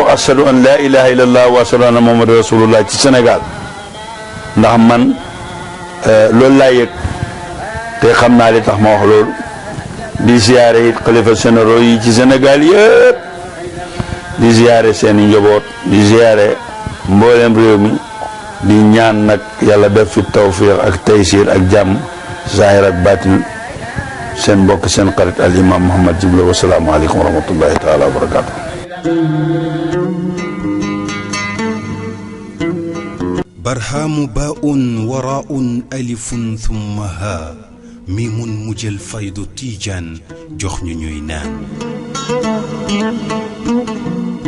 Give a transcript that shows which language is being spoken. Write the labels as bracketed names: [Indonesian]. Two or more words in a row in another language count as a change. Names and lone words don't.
[Wolof] wax [Arabic] أشهد أن لا إله إلا الله وأشهد أن محمدا رسول الله [Wolof] ci Sénégal ndax man loolu laa yëg te xam naa li tax ma wax loolu di ziare it xalifa généraux yi ci Sénégal yëpp di ziare seen i njaboot di ziare mboolem réew mi di ñaan nag yàlla def fi tawfiq ak taysir ak jàmm zahir ak batin seen mbokk seen xarit al imam Mouhamed Djibril [Arabic] والسلام عليكم ورحمة الله تعالى وبركاته. برهام باء وراء ألف ثم ها ميم مجل فيض تيجان جخن نينان